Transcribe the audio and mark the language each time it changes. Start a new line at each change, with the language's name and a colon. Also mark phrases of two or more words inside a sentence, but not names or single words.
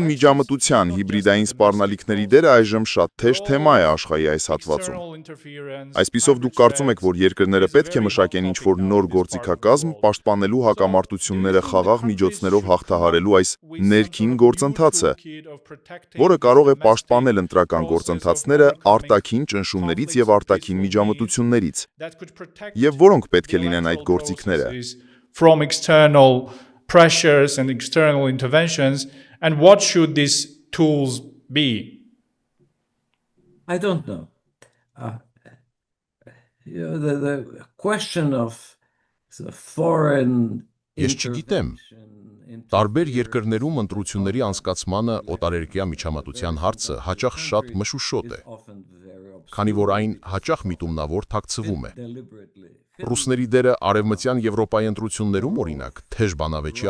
Armenian: միջամտության հիբրիդային սպառնալիքների դերը այժմ շատ թեժ թեմա է աշխարհի այս հատվածում։ Այսպիսով դուք կարծում եք, որ երկրները պետք է մշակեն ինչ-որ նոր գործիքակազմ, պաշտպանելու հակամարտությունները խաղաղ միջոցներով հաղթահարելու այս ներքին գործընթացը, որը կարող է պաշտպանել ընտրական գործընթացները արտաքին ճնշումներից եւ արտաքին միջամտություններից։ Եվ որոնք պետք է լինեն այդ գործիքները։
English: From external pressures and external interventions, and what should these tools be? I don't know. The question of the foreign
Armenian: Ես չգիտեմ։ Տարբեր երկրներում ընտրությունների անցկացմանը օտարերկրյա միջամտության հարցը հաճախ շատ մշուշոտ է, քանի որ այն հաճախ միտումնավոր թաքցվում է։ Ռուսների դերը արևմտյան Եվրոպայի ընտրություններում, օրինակ, թեժ բանավեճի